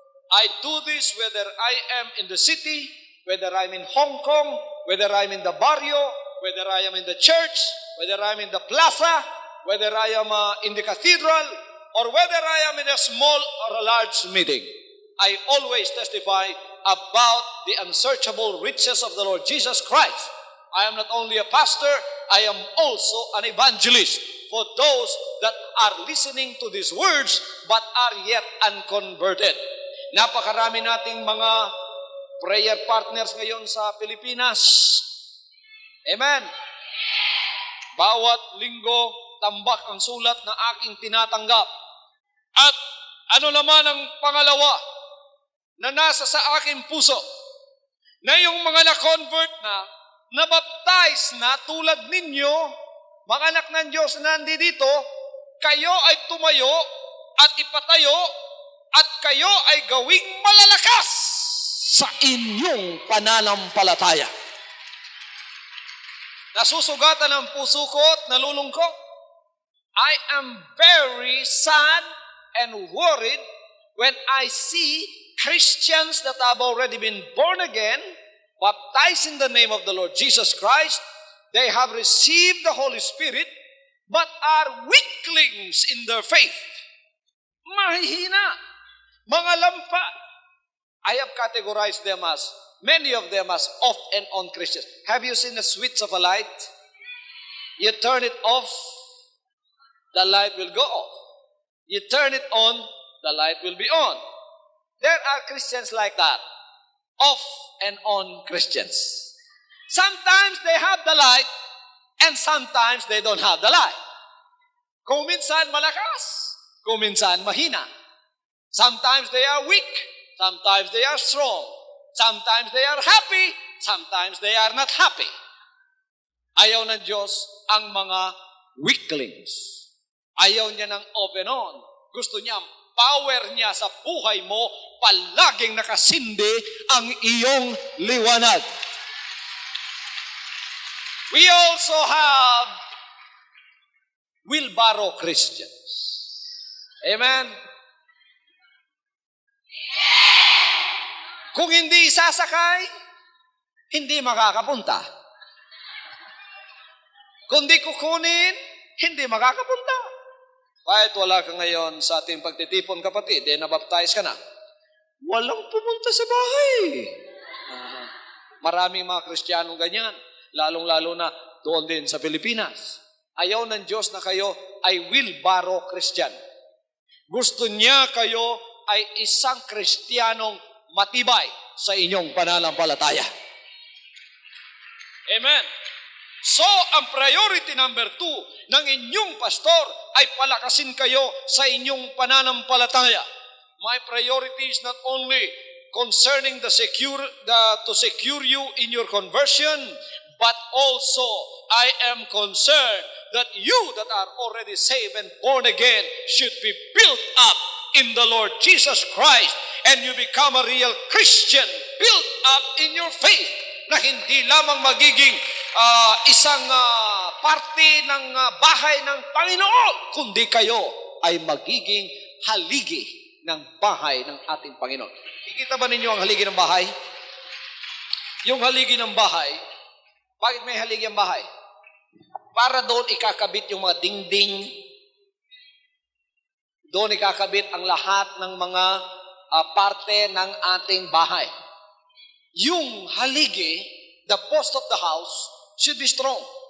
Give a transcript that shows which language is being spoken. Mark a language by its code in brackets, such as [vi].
[en] I do this whether I am in the city, whether I'm in Hong Kong, whether I'm in the barrio, whether I am in the church, whether I'm in the plaza, whether I am in the cathedral, or whether I am in a small or a large meeting. I always testify about the unsearchable riches of the Lord Jesus Christ. I am not only a pastor, I am also an evangelist for those that are listening to these words but are yet unconverted. [tl] Napakarami nating mga prayer partners ngayon sa Pilipinas. Amen. Bawat linggo, tambak ang sulat na aking tinatanggap. At ano naman ang pangalawa na nasa sa aking puso? Na yung mga na-convert na, nabaptize na tulad ninyo, mga anak ng Diyos na nandito, kayo ay tumayo at ipatayo at kayo ay gawing malalakas sa inyong pananampalataya. Nasusugatan ang puso ko at nalulungkot. [en] I am very sad and worried when I see Christians that have already been born again, baptized in the name of the Lord Jesus Christ, they have received the Holy Spirit, but are weaklings in their faith. [tl] Mahihina. Mga lampa. [en] I have categorized them as, many of them as off and on Christians. Have you seen the switch of a light? You turn it off, the light will go off. You turn it on, the light will be on. There are Christians like that. Off and on Christians. Sometimes they have the light, and sometimes they don't have the light. [tl] Kung minsan malakas, kung minsan mahina. [en] Sometimes they are weak, sometimes they are strong. Sometimes they are happy, sometimes they are not happy. [tl] Ayaw ng Diyos ang mga weaklings. Ayaw niya ng [en] off and on. [tl] Gusto niya ang power niya sa buhay mo, palaging nakasindi ang iyong liwanag. [en] We also have wheelbarrow Christians. Amen? [tl] Kung hindi sasakay, hindi makakapunta. Kung di kukunin, hindi makakapunta. Kahit wala ka ngayon sa ating pagtitipon, kapatid, nabaptize ka na, walang pumunta sa bahay. Maraming mga Kristiyanong ganyan, lalong-lalo na doon din sa Pilipinas. Ayaw ng Diyos na kayo ay wheelbarrow Christian. Gusto niya kayo ay isang Kristiyanong matibay sa inyong pananampalataya. Amen. So, ang priority number 2 ng inyong pastor ay palakasin kayo sa inyong pananampalataya. [en] My priority is not only concerning to secure you in your conversion, but also I am concerned that you that are already saved and born again should be built up in the Lord Jesus Christ, and you become a real Christian, built up in your faith, [tl] na hindi lamang magiging isang parte ng bahay ng Panginoon, kundi kayo ay magiging haligi ng bahay ng ating Panginoon. Ikita ba ninyo ang haligi ng bahay? Yung haligi ng bahay, bakit may haligi ang bahay? Para doon ikakabit yung mga dingding, doon ikakabit ang lahat ng mga parte ng ating bahay. Yung haligi, [en] the post of the house, should be strong.